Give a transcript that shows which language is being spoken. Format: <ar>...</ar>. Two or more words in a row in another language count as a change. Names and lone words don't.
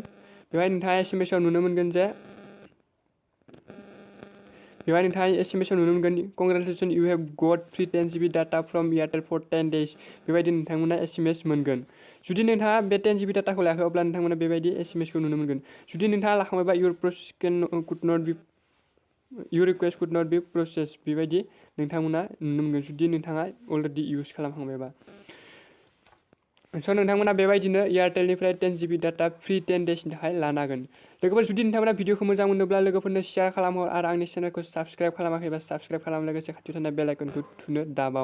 <brx>बेवहाय नोंथाङा SMSआव नुनो मोनगोन जे</brx> <en>congratulation you have got free 10 GB data from Airtel for 10 days</en> <brx>बेबायदि नोंथांमोना SMS मोनगोन। जुदि नोंथाङा बे 10 GB डाटाखौ लायाखै अब्ला नोंथांमोना बेबायदि SMSखौ नुनो मोनगोन। जुदि नोंथाङा लाखांबायबा</brx> <en>your request could not be processed</en> <brx>बेबायदि नोंथांमोना नुनो मोनगोन जुदि नोंथाङा</brx> <en>already use</en> <brx>खालामखांबायबा। नोंथांमोना बेबायदिनो एयारटेलनिफ्राय 10 GB डाटा फ्री 10 डेजनि थाखाय लानो हागोन। लोगोफोर जुदि नोंथांमोना भिडिअखौ मोजां मोनोब्ला लोगोफोरनो शेयार खालामहर आरो आंनि चेनेलखौ साबस्क्राइब खालामाखैबा साबस्क्राइब खालाम लोगोसे खाथियाव थानाय</brx> <en>bell icon</en> <brx>थुनो दाबाव।</brx>